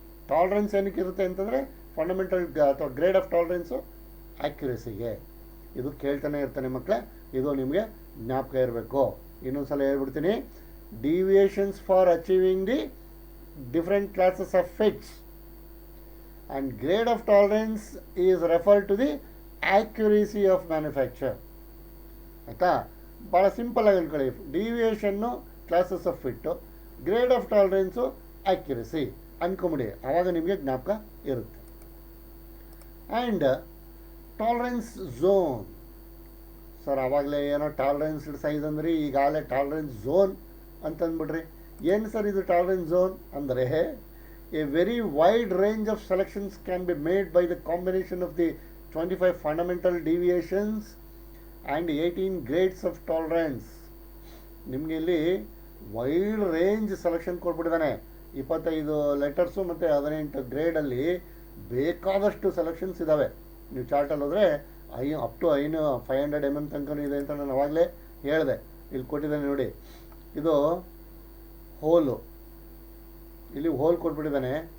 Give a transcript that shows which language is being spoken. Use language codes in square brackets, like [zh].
[kn] Tolerance ಏನಕ್ಕೆ ಇರುತ್ತೆ ಅಂತಂದರೆ ಫಂಡಮೆಂಟಲ್ ಅಥವಾ ಗ್ರೇಡ್ ಆಫ್ ಟಾಲರೆನ್ಸು ಆ್ಯಕ್ಯುರಸಿಗೆ. ಇದು ಕೇಳ್ತಾನೆ ಇರ್ತಾನೆ ಮಕ್ಕಳೇ, ಇದು ನಿಮಗೆ ಜ್ಞಾಪಕ ಇರಬೇಕು. ಇನ್ನೊಂದು ಸಲ ಹೇಳ್ಬಿಡ್ತೀನಿ. [en] Deviations for achieving the different classes of fits and grade of tolerance is referred to the accuracy of manufacture. [kn] ಆಯಿತಾ? ಭಾಳ ಸಿಂಪಲ್ ಆಗಿ ಅಂದ್ಕೊಳ್ಳಿ. ಡಿವಿಯೇಷನ್ನು classes of fit, grade of tolerance accuracy ಅಂದ್ಕೊಂಬಿಡಿ. ಆವಾಗ ನಿಮಗೆ ಜ್ಞಾಪಕ ಇರುತ್ತೆ. And tolerance zone. ಸರ್ ಆವಾಗಲೇ ಏನೋ ಟಾಲರೆನ್ಸ್ ಸೈಜ್ ಅಂದ್ರಿ, ಈಗಾಗಲೇ ಟಾಲರೆನ್ಸ್ ಝೋನ್ ಅಂತಂದ್ಬಿಡ್ರಿ. ಏನು ಸರ್ ಇದು ಟಾಲರೆನ್ಸ್ ಝೋನ್ ಅಂದರೆ [en] A very wide range of selections can be made by the combination of the 25 fundamental deviations and 18 grades of tolerance. [kn] ನಿಮಗೆ ಇಲ್ಲಿ wide range selection ಕೊಟ್ಬಿಟ್ಟಿದ್ದಾನೆ. 25 letters ಮತ್ತು 18 ಗ್ರೇಡಲ್ಲಿ ಬೇಕಾದಷ್ಟು selections ಇದ್ದಾವೆ. ನೀವು ಚಾರ್ಟಲ್ಲಿ ಹೋದರೆ ಅಪ್ ಟು 500 mm ತನಕ ಇದೆ ಅಂತ ನಾನು ಅವಾಗಲೇ ಹೇಳಿದೆ. ಇಲ್ಲಿ ಕೊಟ್ಟಿದ್ದಾನೆ ನೋಡಿ, ಇದು ಹೋಲು, ಇಲ್ಲಿ ಹೋಲ್ ಕೊಟ್ಬಿಟ್ಟಿದ್ದಾನೆ.